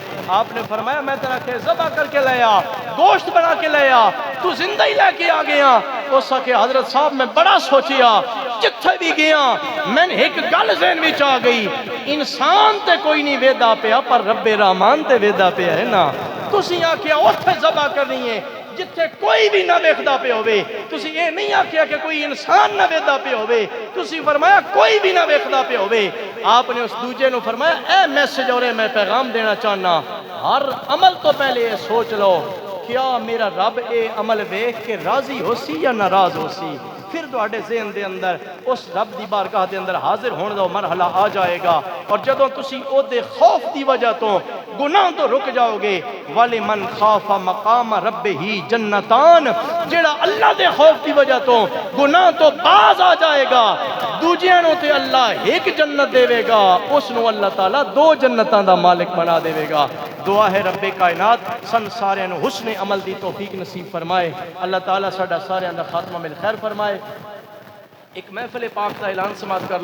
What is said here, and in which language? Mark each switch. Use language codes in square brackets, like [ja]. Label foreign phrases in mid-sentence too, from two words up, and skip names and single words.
[ur] آپ نے فرمایا میں تیرا کہ ذبح کر کے لے آ, گوشت بنا کے لے آ, تو زندہ ہی لے کے آ گیا. [pa] اس کہ حضرت صاحب میں بڑا سوچیا, جتھے بھی گیا میں نے ایک گل ذہن وچ آ گئی, انسان تے کوئی نہیں ویدا پیا پر رب رحمان تے ویدا پیا ہے نا. تسی آکھیا اوتھے ذبح کرنی ہے جتھے کوئی بھی نہ ویکھدا پیا ہوے, تسی یہ نہیں آکھیا کہ کوئی انسان نہ ویکھدا پیا ہوے, تسی فرمایا کوئی بھی نہ ویکھدا پیا ہوے. آپ نے اس دوجے نو فرمایا اے میسج اور میں پیغام دینا چاہنا, ہر عمل تو پہلے یہ سوچ لو کیا میرا رب اے عمل ویکھ کے راضی ہو سی یا ناراض ہو سی. پھر تواڈے ذہن دے اندر اس رب دی بارگاہ دے اندر حاضر ہونے دا مرحلہ آ جائے گا, اور جدوں تسی او دے خوف دی وجہ تو گناہ تو رک جاؤ گے. [ar] وَلِمَنْ خَافَ مَقَامَ رَبِّهِ جَنَّتَانِ, [pa] جڑا اللہ دے خوف دی وجہ تو گناہ تو باز آ جائے گا, دوجیاں نو تے اللہ ایک جنت دے گا, اس نو اللہ تعالیٰ 2 جنتاں دا مالک بنا دے گا. دعا ہے رب کائنات سن سارے نو حسن عمل دی توفیق نصیب فرمائے. اللہ تعالیٰ ساڈا سارے دا خاتمہ بالخیر فرمائے. ایک محفل پاک دا اعلان سماعت کر